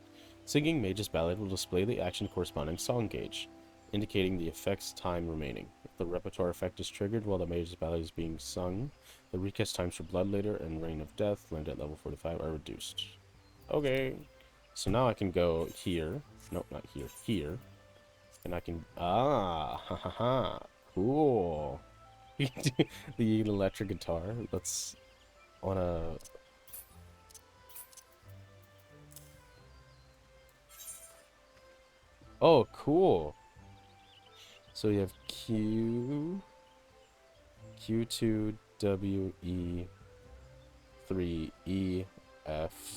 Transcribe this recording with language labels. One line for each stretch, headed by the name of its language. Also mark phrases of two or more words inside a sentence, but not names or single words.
English: Singing Mage's Ballad will display the action corresponding song gauge, indicating the effect's time remaining. If the repertoire effect is triggered while the Mage's Ballad is being sung, the recast times for Bloodleader and Reign of Death, landed at level 45, are reduced. Okay. So now I can go here. Nope, not here. Here. And I can... Ah! Ha ha ha! Cool! The electric guitar. Let's... wanna... Oh, cool. So you have Q, Q2, W, E, 3, E, F.